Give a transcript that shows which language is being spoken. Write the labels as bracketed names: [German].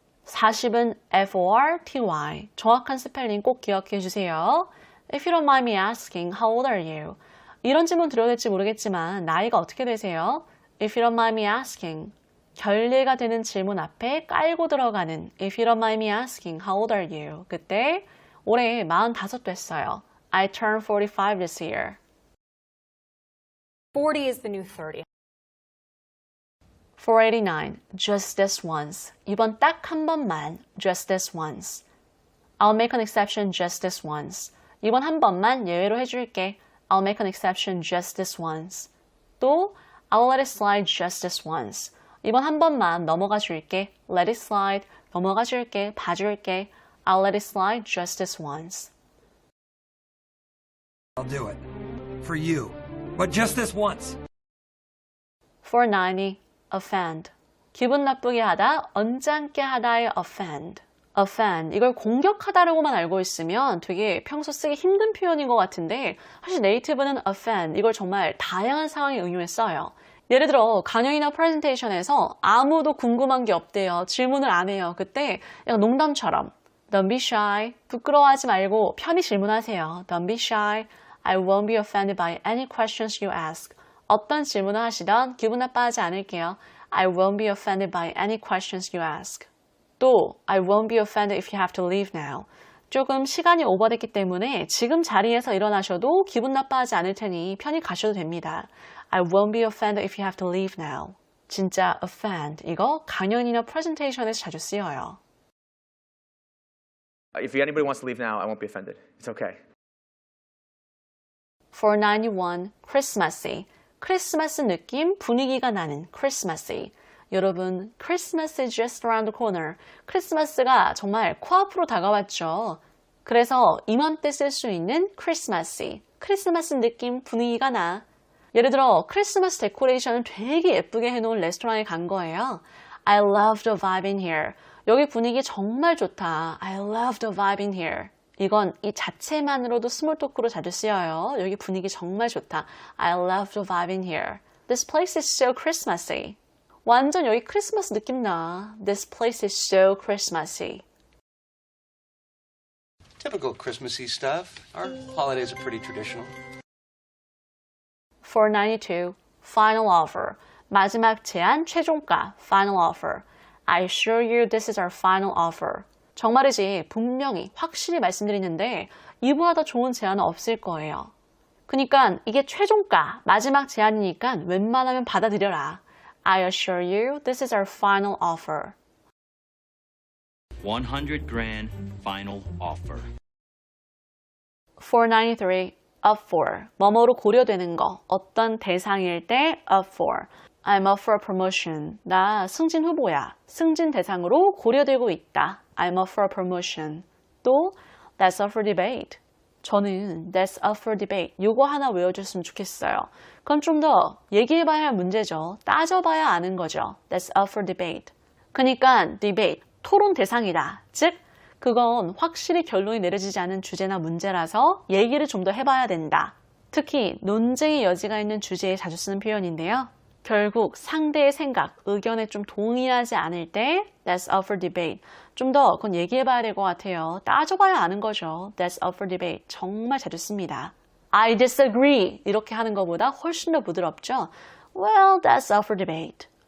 [Korean] 40은 F-O-R-T-Y 정확한 스펠링 꼭 기억해 주세요. [English] If you don't mind me asking, how old are you? [Korean] 이런 질문 드려도 될지 모르겠지만 나이가 어떻게 되세요? [English] If you don't mind me asking [Korean] 결례가 되는 질문 앞에 깔고 들어가는 [English] If you don't mind me asking, how old are you? [Korean] 그때 올해 45 됐어요. [English] I turned 45 this year. 40 is the new 30. 489. Just this once. [Korean] 이번 딱 한 번만. [English] Just this once. I'll make an exception just this once. [Korean] 이번 한 번만 예외로 해줄게. [English] I'll make an exception just this once. 또 I'll let it slide just this once. [Korean] 이번 한 번만 넘어가 줄게. [English] Let it slide. [Korean] 넘어가 줄게. 봐줄게. [English] I'll let it slide just this once. I'll do it. For you. But just this once. 490. Offend. [Korean] 기분 나쁘게 하다, 언짢게 하다의 offend. [English] offend. [Korean] 이걸 공격하다라고만 알고 있으면 되게 평소 쓰기 힘든 표현인 것 같은데 사실 네이티브는 offend. 이걸 정말 다양한 상황에 응용해 써요. 예를 들어 강연이나 프레젠테이션에서 아무도 궁금한 게 없대요. 질문을 안 해요. 그때 약간 농담처럼 [English] Don't be shy. [Korean] 부끄러워하지 말고 편히 질문하세요. [English] Don't be shy. I won't be offended by any questions you ask. [Korean] 어떤 질문을 하시던 기분 나빠하지 않을게요. [English] I won't be offended by any questions you ask. 또 I won't be offended if you have to leave now. [Korean] 조금 시간이 오버됐기 때문에 지금 자리에서 일어나셔도 기분 나빠하지 않을 테니 편히 가셔도 됩니다. [English] I won't be offended if you have to leave now. [Korean] 진짜 offend 이거 강연이나 프레젠테이션에서 자주 쓰여요. [English] If anybody wants to leave now, I won't be offended. It's okay. 491, Christmassy. [Korean] 크리스마스 느낌, 분위기가 나는 크리스마스y. [English] 여러분, Christmas is just around the corner. [Korean] 크리스마스가 정말 코앞으로 다가왔죠. 그래서 이맘때 쓸 수 있는 크리스마스y. 크리스마스 느낌, 분위기가 나. 예를 들어 크리스마스 데코레이션을 되게 예쁘게 해놓은 레스토랑에 간 거예요. [English] I love the vibe in here. [Korean] 여기 분위기 정말 좋다. [English] I love the vibe in here. [Korean] 이건 이 자체만으로도 스몰 토크로 자주 쓰여요. 여기 분위기 정말 좋다. [English] I love the vibe in here. This place is so Christmassy. 완전 여기 크리스마스 느낌 나. This place is so Christmassy. Typical Christmassy stuff. Our holidays are pretty traditional. 492, final offer. [Korean] 마지막 제안, 최종가, final offer. [English] I assure you this is our final offer. [Korean] 정말이지 분명히 확실히 말씀드리는데 이보다 더 좋은 제안은 없을 거예요. 그러니까 이게 최종가, 마지막 제안이니까 웬만하면 받아들여라. [English] I assure you this is our final offer. 100 grand final offer. [Korean] 493, up for. 뭐뭐로 고려되는 거. 어떤 대상일 때 up for. [English] I'm up for a promotion. [Korean] 나 승진 후보야. 승진 대상으로 고려되고 있다. [English] I'm up for a promotion. 또 that's up for debate. 저는 that's up for debate. [Korean] 요거 하나 외워줬으면 좋겠어요. 그건 좀 더 얘기해봐야 할 문제죠. 따져봐야 아는 거죠. [English] That's up for debate. [Korean] 그러니까 debate, 토론 대상이다. 즉 그건 확실히 결론이 내려지지 않은 주제나 문제라서 얘기를 좀 더 해봐야 된다. 특히 논쟁의 여지가 있는 주제에 자주 쓰는 표현인데요. 결국 상대의 생각, 의견에 좀 동의하지 않을 때 [English] That's up for debate. [Korean] 좀 더 그건 얘기해봐야 될 것 같아요. 따져봐야 아는 거죠. [English] That's up for debate. [Korean] 정말 자주 씁니다. [English] I disagree. [Korean] 이렇게 하는 것보다 훨씬 더 부드럽죠. [English] Well, that's up for debate.